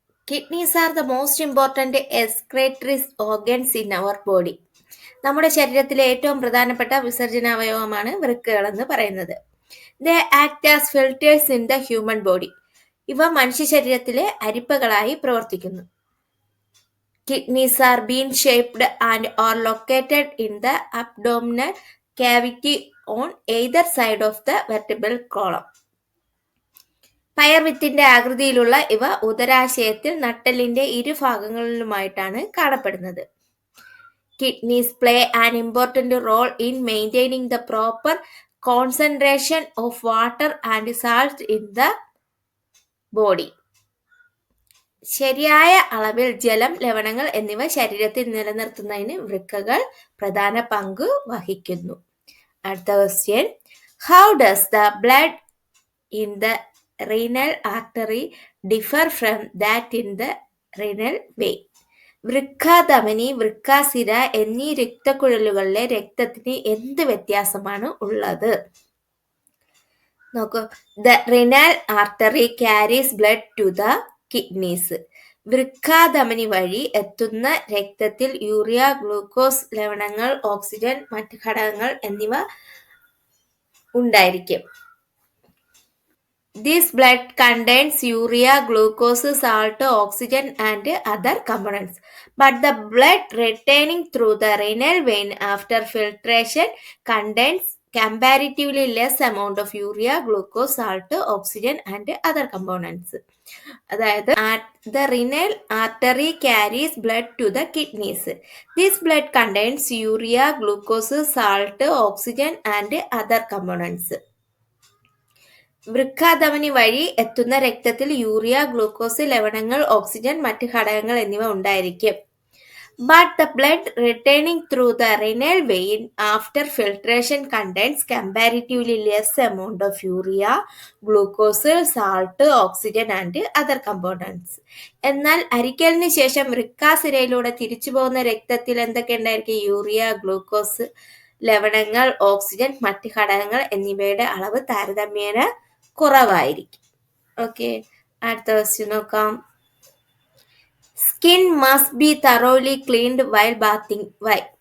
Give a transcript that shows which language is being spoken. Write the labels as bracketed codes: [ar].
[en] Kidneys are the most important excretory organs in our body. [ml] നമ്മുടെ ശരീരത്തിലെ ഏറ്റവും പ്രധാനപ്പെട്ട വിസർജനാവയവമാണ് വൃക്കകൾ എന്ന് പറയുന്നത്. [en] They act as filters in the human body. [ml] ഇവ മനുഷ്യ ശരീരത്തിലെ അരിപ്പകളായി പ്രവർത്തിക്കുന്നു. [en] Kidneys are bean shaped and are located in the abdominal cavity on either side of the vertebral column. [ml] പയർവിത്തിന്റെ ആകൃതിയിലുള്ള ഇവ ഉദരാശയത്തിൽ നട്ടെല്ലിന്റെ ഇരുഭാഗങ്ങളിലുമായിട്ടാണ് കാണപ്പെടുന്നത്. [en] Kidneys play an important role in maintaining the proper concentration of water and salt in the body. [ml] ശരിയായ അളവിൽ ജലം, ലവണങ്ങൾ എന്നിവ ശരീരത്തിൽ നിലനിർത്തുന്നതിന് വൃക്കകൾ പ്രധാന പങ്ക് വഹിക്കുന്നു. അടുത്ത question. [en] How does the blood in the renal artery differ from that in the renal vein? [ml] വൃക്കാധമനി, വൃക്കാസിര എന്നീ രക്തക്കുഴലുകളിലെ രക്തത്തിന് എന്ത് വ്യത്യാസമാണ് ഉള്ളത്? നോക്കൂ. [en] The renal artery carries blood to the kidneys. [ml] വൃക്കാധമനി വഴി എത്തുന്ന രക്തത്തിൽ യൂറിയ, ഗ്ലൂക്കോസ്, ലവണങ്ങൾ, ഓക്സിജൻ, മറ്റ് ഘടകങ്ങൾ എന്നിവ ഉണ്ടായിരിക്കും. [en] This blood contains urea, glucose, salt, oxygen and other components. But the blood returning through the renal vein after filtration contains comparatively less amount of urea, glucose, salt, oxygen and other components. അതായത് the renal artery carries blood to the kidneys. This blood contains urea, glucose, salt, oxygen and other components. [ml] വൃക്കാധമനി വഴി എത്തുന്ന രക്തത്തിൽ urea, glucose, ലവണങ്ങൾ, oxygen, മറ്റ് ഘടകങ്ങൾ എന്നിവ ഉണ്ടായിരിക്കും. [en] But the blood returning through the renal vein after filtration contains comparatively less amount of urea, glucose, salt, oxygen and other components. [ml] എന്നാൽ അരിക്കലിന് ശേഷം വൃക്കാസിരയിലൂടെ തിരിച്ചു പോകുന്ന രക്തത്തിൽ എന്തൊക്കെ ഉണ്ടായിരിക്കും? യൂറിയ, ഗ്ലൂക്കോസ്, ലവണങ്ങൾ, ഓക്സിജൻ, മറ്റ് ഘടകങ്ങൾ എന്നിവയുടെ അളവ് താരതമ്യേന കുറവായിരിക്കും. ഓക്കെ, അടുത്ത ക്വസ്റ്റ്യൻ നോക്കാം. [en] Skin must be thoroughly cleaned while bathing. Why?